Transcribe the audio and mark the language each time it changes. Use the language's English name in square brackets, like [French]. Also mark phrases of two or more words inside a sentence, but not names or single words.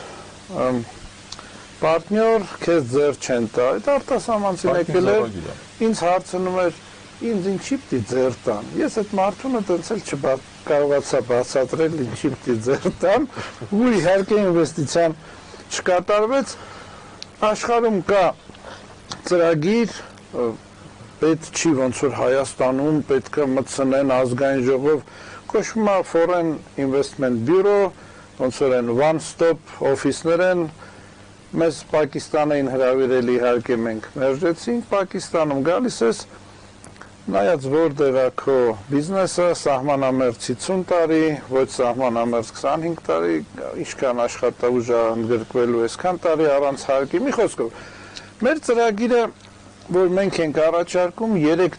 [Armenian] Պարտնյոր քեզ ձեր չեն տա, այդ արտասահմանցին եկել էր, ինձ հարցնում էր, ինձ ինչի պիտի ձեր տան, ես այդ մարդունը տենց էլ չկարողացա բացատրել ինչի պիտի ձեր տան, ու իհարկե ինվեստիցիան չկատարվեց, աշխարհում կա ծրագիր, պետք չի ոնց որ Հայաստանում պետք է մտցնեն ազգային ժողով, կոչվում է [English] Foreign Investment Bureau, [Armenian] ոնց որ են [English] one stop office- [Armenian] ներ են Մեզ Պակիստանային հրավիրել իհարկե մենք մերժեցինք, Պակիստանում գալիս ես, նայած որտեղ է քո բիզնեսը, սահմանամերձ 50 տարի, ոչ սահմանամերձ 25 տարի, ինչքան աշխատավուժ է ընդգրկվելու այսքան տարի առանց հարկի, մի խոսքով։ Մեր ծրագիրը, որ մենք ենք առաջարկում, 3